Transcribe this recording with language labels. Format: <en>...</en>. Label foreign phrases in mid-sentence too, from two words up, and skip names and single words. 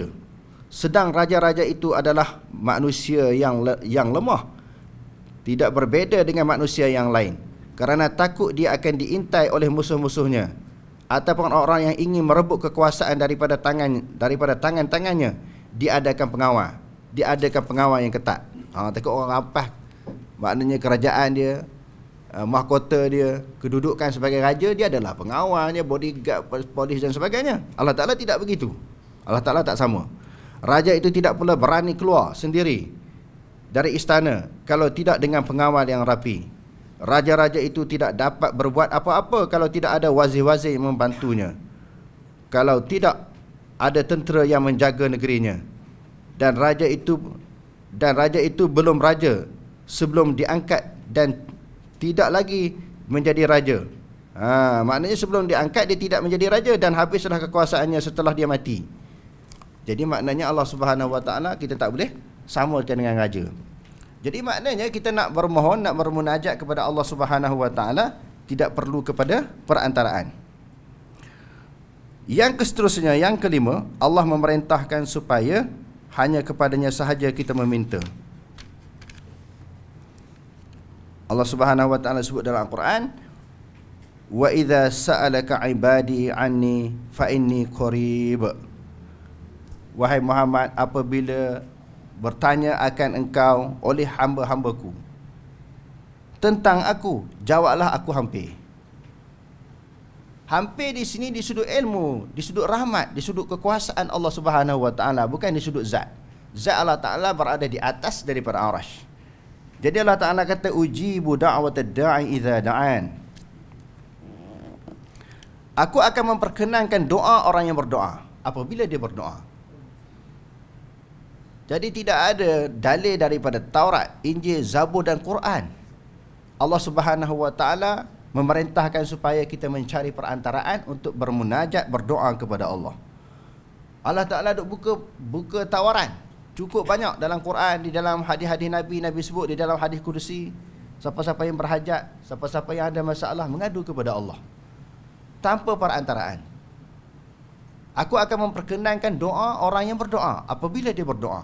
<ms>Sedang raja-raja itu adalah manusia yang lemah, tidak berbeza dengan manusia yang lain, kerana takut dia akan diintai oleh musuh-musuhnya ataupun orang yang ingin merebut kekuasaan daripada tangan-tangannya. Diadakan pengawal yang ketat. Takut orang rampas, maknanya kerajaan dia, mahkota dia, kedudukan sebagai raja, dia adalah pengawalnya, bodyguard, polis dan sebagainya.</ms> <ar>الله تعالى</ar> <ms>tidak begitu.</ms> <ar>الله تعالى</ar> <ms>tak sama. Raja itu tidak pula berani keluar sendiri dari istana kalau tidak dengan pengawal yang rapi. Raja-raja itu tidak dapat berbuat apa-apa kalau tidak ada wazir-wazir yang membantunya, kalau tidak ada tentera yang menjaga negerinya. Dan raja itu belum raja sebelum diangkat dan tidak lagi menjadi raja. Maknanya sebelum diangkat dia tidak menjadi raja dan habislah kekuasaannya setelah dia mati. Jadi maknanya</ms> <ar>الله سبحانه وتعالى</ar> <ms>kita tak boleh samakan dengan raja. Jadi maknanya kita nak bermohon, nak bermunajat kepada</ms> <ar>الله سبحانه وتعالى</ar> <ms>tidak perlu kepada perantaraan. Yang seterusnya, yang kelima, Allah memerintahkan supaya hanya kepadanya sahaja kita meminta.</ms> <ar>الله سبحانه وتعالى</ar> <ms>sebut dalam Al-Quran,</ms> <ar>وإذا سألك عبادي عني فإني قريب.</ar> <ms>Wahai Muhammad, apabila bertanya akan engkau oleh hamba-hambaku tentang aku, jawablah aku hampir. Hampir di sini di sudut ilmu, di sudut rahmat, di sudut kekuasaan</ms> <ar>الله سبحانه وتعالى,</ar> <ms>bukan di sudut zat. Zat</ms> <ar>الله تعالى</ar> <ms>berada di atas daripada arasy. Jadi</ms> <ar>الله تعالى</ar> <ms>kata,</ms> <ar>أجيب دعوة الداع إذا دعان.</ar> <ms>Aku akan memperkenankan doa orang yang berdoa apabila dia berdoa. Jadi tidak ada dalil daripada Taurat, Injil, Zabur dan Quran.</ms> <ar>الله سبحانه وتعالى</ar> <ms>memerintahkan supaya kita mencari perantaraan untuk bermunajat, berdoa kepada Allah.</ms> <ar>الله تعالى</ar> <ms>duk buka tawaran cukup banyak dalam Quran, di dalam hadis-hadis Nabi sebut, di dalam hadis kursi. Siapa-siapa yang berhajat, siapa-siapa yang ada masalah, mengadu kepada Allah tanpa perantaraan. Aku akan memperkenankan doa orang yang berdoa apabila dia berdoa.</ms>